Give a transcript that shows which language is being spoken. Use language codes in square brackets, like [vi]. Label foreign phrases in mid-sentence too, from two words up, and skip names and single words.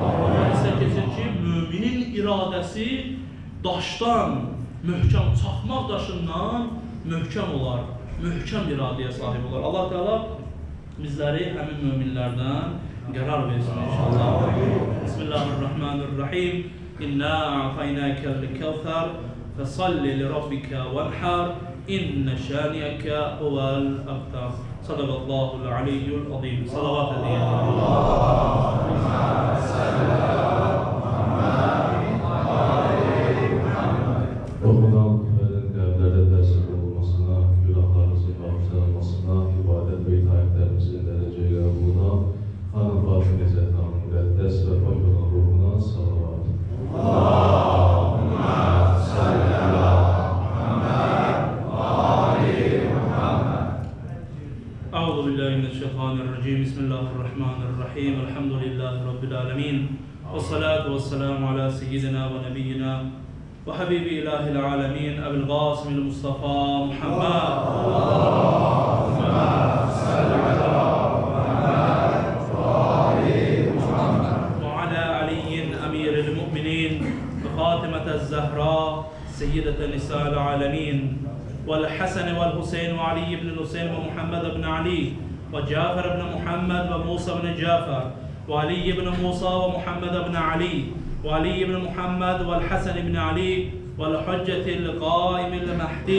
[az] Hədisdə keçir ki, müminin iradəsi daşdan, möhkəm çaxmaq daşından möhkəm olar, möhkəm iradəyə sahib olar. Allah Teala bizləri həmin möminlərdən qərar versin inşallah. [ar] بسم الله الرحمن الرحيم. إنا أعطيناك الكوثر فصل لربك وانحر إن شانئك هو الأبتر. صدق الله العلي العظيم. [az] Salavat edin. [ar] اللهم صلى الله عليه وسلم. [az] Okunan küfənin qəlblərdə təsir olmasına, günahlarımızın bağışlanmasına, ibadət və itaətlərimizin dərəcə ilə buluna, Xanım Fatih Nezzətlərin müqəddəs və pak olan ruhuna salavat. [ar] اللهم صل على محمد وآل محمد. أعوذ بالله من الشيطان الرجيم. بسم الله الرحمن الرحيم. الحمد لله رب العالمين. والصلاة والسلام على سيدنا ونبينا وحبيب إله العالمين أبي القاسم المصطفى محمد. اللهم صل على فاطمة الزهراء سيدة نساء العالمين والحسن والحسين وعلي بن الحسين ومحمد بن علي وجعفر بن محمد وموسى بن جعفر وعلي بن موسى ومحمد بن علي وعلي بن محمد والحسن بن علي والحجة القائم المهدي.